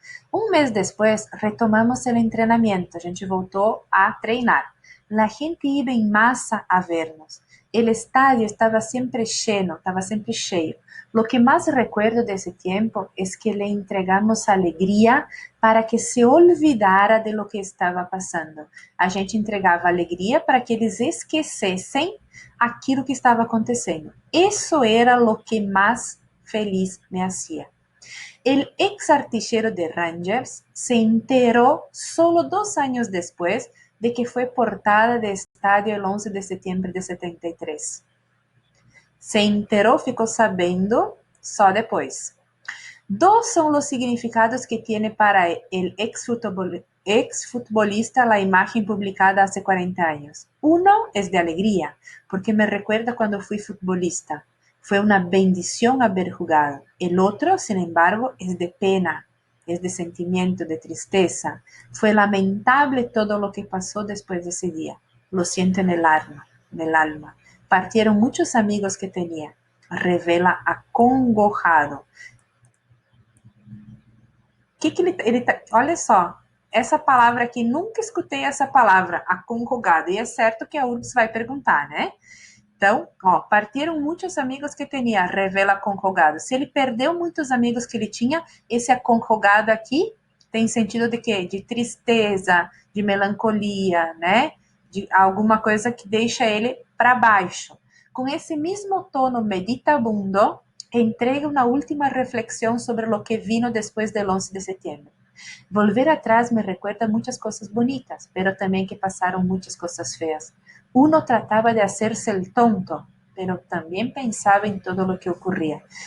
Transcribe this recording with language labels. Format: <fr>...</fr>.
<es>Un mes después retomamos el entrenamiento,</es> <pt>a gente voltou a treinar.</pt> <es>La gente iba en masa a vernos. El estadio estaba siempre lleno, estaba siempre cheio. Lo que más recuerdo de ese tiempo es que le entregamos alegría para que se olvidara de lo que</es> <pt>estava passando. A gente entregava alegria para que eles esquecessem aquilo que estava acontecendo. Isso era o que mais feliz</pt> <es>me hacía. El ex artillero de Rangers se enteró solo 2 años después de que fue portada de estadio el 11 de septiembre de 73. Se enteró,</es> <pt>ficou sabendo só depois.</pt> <es>Dos son los significados que tiene para el exfutbolista la imagen publicada hace 40 años. Uno es de alegría, porque me recuerda cuando fui futbolista. Fue una bendición haber jugado. El otro, sin embargo, es de pena, es de sentimiento, de tristeza. Fue lamentable todo lo que pasó después de ese día. Lo siento en el alma. Partieron muchos amigos que tenía. Revela acongojado.</es> <pt>Olha só, essa palavra aqui, nunca escutei essa palavra, acongojado. E é certo que a URGS vai perguntar, né? Então, partiram muitos amigos que tinha, revela acongojado. Se ele perdeu muitos amigos que ele tinha, esse acongojado aqui tem sentido de quê? De tristeza, de melancolia, né? De alguma coisa que deixa ele para baixo. Com esse mesmo</pt> <es>tono meditabundo, entrega una última reflexión sobre lo que vino después del 11 de septiembre. Volver atrás me recuerda muchas cosas bonitas, pero también que pasaron muchas cosas feas. Uno trataba de hacerse el tonto, pero también pensaba en todo lo que ocurría.</es>